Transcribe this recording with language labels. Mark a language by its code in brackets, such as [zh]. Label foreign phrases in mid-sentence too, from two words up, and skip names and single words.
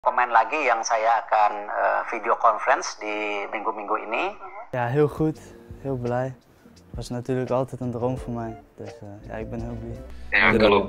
[id] Pemain lagi yang saya akan video conference di minggu-minggu ini. [nl] Ja, heel goed. Heel blij. Was natuurlijk altijd een droom voor mij. Dus ja, ik ben heel blij. Ja, klopt.